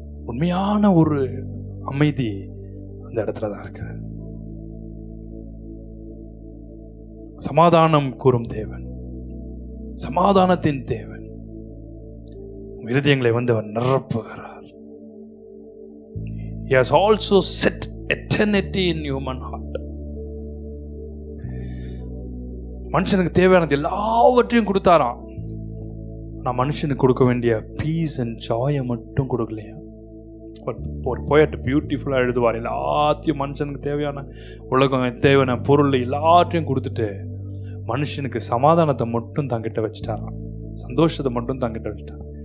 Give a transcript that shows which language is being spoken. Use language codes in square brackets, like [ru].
[ta] உண்மையான ஒரு அமைதி அந்த இடத்துல தான் இருக்கு. சமாதானம் கூறும் தேவன், சமாதானத்தின் தேவன் இருதயங்களை வந்து அவர் நிரப்புகிறார். [en] He has also set eternity in human heart. [ta] மனுஷனுக்கு தேவையானது எல்லாவற்றையும் கொடுத்தாராம், நான் மனுஷனுக்கு கொடுக்க வேண்டிய பீஸ் அண்ட் ஜாயை மட்டும் கொடுக்கலையா. ஒரு போயட் பியூட்டிஃபுல்லாக எழுதுவார், எல்லாத்தையும் மனுஷனுக்கு தேவையான உலகம் தேவையான பொருள் எல்லாத்தையும் கொடுத்துட்டு மனுஷனுக்கு சமாதானத்தை மட்டும் தங்கிட்ட வச்சுட்டாராம், சந்தோஷத்தை மட்டும் தங்கிட்ட வச்சுட்டான்.